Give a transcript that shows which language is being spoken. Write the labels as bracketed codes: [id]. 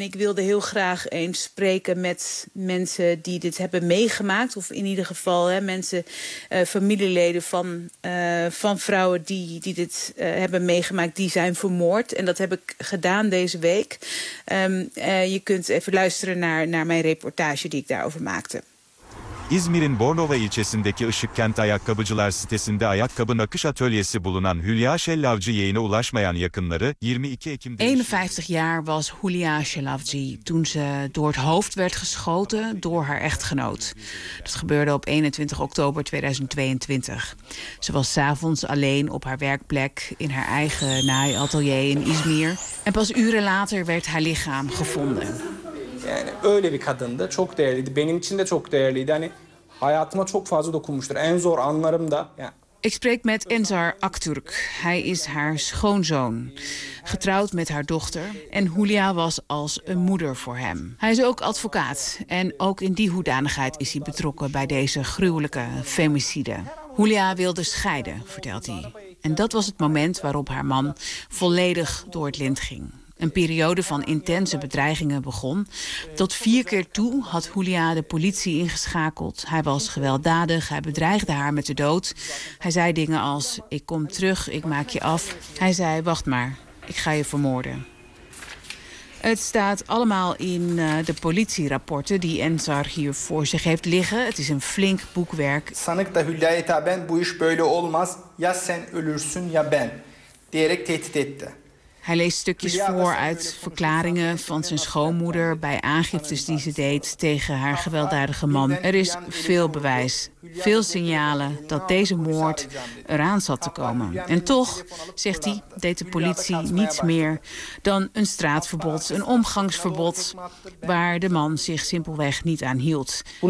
[nl] En ik wilde heel graag eens spreken met mensen die dit hebben meegemaakt, of in ieder geval mensen, familieleden van vrouwen die dit hebben meegemaakt, die zijn vermoord. En dat heb ik gedaan deze week. Je kunt even luisteren naar mijn reportage die ik daarover maakte. [tr] İzmir'in Bornova ilçesindeki Işıkkent Ayakkabıcılar sitesinde ayakkabı nakış atölyesi bulunan Hülya Şellavcı yeğene ulaşmayan yakınları 22 Ekim'de... [nl] 51 jaar was Hülya Şellavcı toen ze door het hoofd werd geschoten door haar echtgenoot. Dat gebeurde op 21 oktober 2022. Ze was 's avonds alleen op haar werkplek in haar eigen naaiatelier in İzmir. En pas uren later werd haar lichaam gevonden. [tr] Yani öyle bir kadındı, çok değerliydi. Benim için de çok değerliydi. Hani hayatıma çok fazla dokunmuştur. En zor anlarım da. Yani... [nl] Ik spreek met Enzar Akturk. Hij is haar schoonzoon. Getrouwd met haar dochter. En Hülya was als een moeder voor hem. Hij is ook advocaat. En ook in die hoedanigheid is hij betrokken bij deze gruwelijke femicide. Hülya wilde scheiden, vertelt hij. En dat was het moment waarop haar man volledig door het lint ging. Een periode van intense bedreigingen begon. Tot 4 keer toe had Hülya de politie ingeschakeld. Hij was gewelddadig, hij bedreigde haar met de dood. Hij zei dingen als, ik kom terug, ik maak je af. Hij zei, wacht maar, ik ga je vermoorden. Het staat allemaal in de politierapporten die Ensar hier voor zich heeft liggen. Het is een flink boekwerk. [tr] Sanık da Hülya'ya taben bu iş böyle olmaz. Ya sen ölürsün ya ben. Diyerek tehdit etti. [nl] Hij leest stukjes voor uit verklaringen van zijn schoonmoeder bij aangiftes die ze deed tegen haar gewelddadige man. Er is veel bewijs, veel signalen dat deze moord eraan zat te komen. En toch, zegt hij, deed de politie niets meer dan een straatverbod, een omgangsverbod waar de man zich simpelweg niet aan hield.